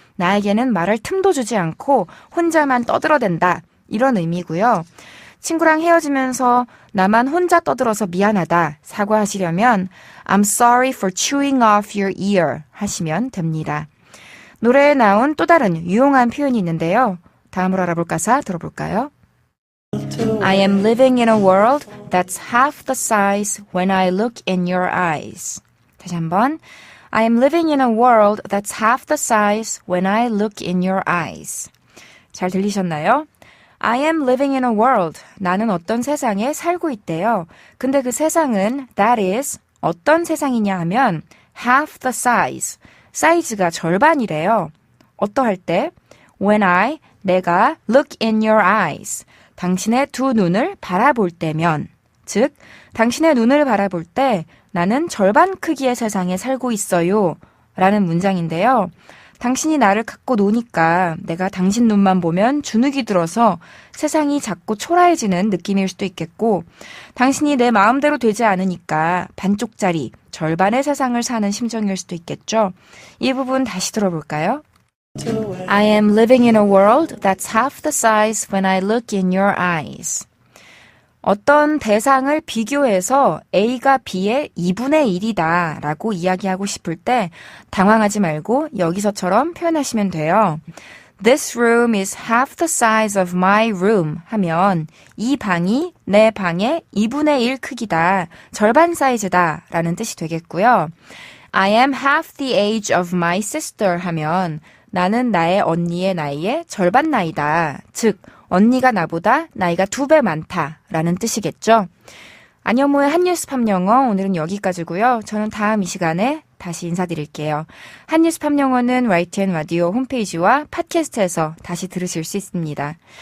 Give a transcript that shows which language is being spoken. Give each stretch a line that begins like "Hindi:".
Korean: 나에게는 말할 틈도 주지 않고 혼자만 떠들어댄다. 이런 의미고요. 친구랑 헤어지면서 나만 혼자 떠들어서 미안하다 사과하시려면
English: I'm sorry for chewing off your ear
Korean: 하시면 됩니다. 노래에 나온 또 다른 유용한 표현이 있는데요. 다음으로 알아볼 가사 들어볼까요?
English: I am living in a world that's half the size when I look in your eyes.
Korean: 다시 한번.
English: I am living in a world that's half the size when I look in your eyes.
Korean: 잘 들리셨나요?
English: I am living in a world.
Korean: 나는 어떤 세상에 살고 있대요. 근데 그 세상은 that is 어떤 세상이냐 하면 half the size. 사이즈가 절반이래요. 어떠할 때? When I, 내가 look in your eyes. 당신의 두 눈을 바라볼 때면. 즉, 당신의 눈을 바라볼 때 나는 절반 크기의 세상에 살고 있어요. 라는 문장인데요. 당신이 나를 갖고 노니까 내가 당신 눈만 보면 주눅이 들어서 세상이 작고 초라해지는 느낌일 수도 있겠고 당신이 내 마음대로 되지 않으니까 반쪽짜리, 절반의 세상을 사는 심정일 수도 있겠죠. 이 부분 다시 들어볼까요?
English: I am living in a world that's half the size when I look in your eyes.
Korean: 어떤 대상을 비교해서 A가 B의 2분의 1이다 라고 이야기하고 싶을 때 당황하지 말고 여기서처럼 표현하시면 돼요.
English: This room is half the size of my room
Korean: 하면 이 방이 내 방의 2분의 1 크기다, 절반 사이즈다 라는 뜻이 되겠고요.
English: I am half the age of my sister
Korean: 하면 나는 나의 언니의 나이의 절반 나이다. 즉 언니가 나보다 나이가 2배 많다라는 뜻이겠죠. 안현모의 한뉴스 팝영어 오늘은 여기까지고요. 저는 다음 이 시간에 다시 인사드릴게요. 한뉴스 팝영어는 YTN 라디오 홈페이지와 팟캐스트에서 다시 들으실 수 있습니다.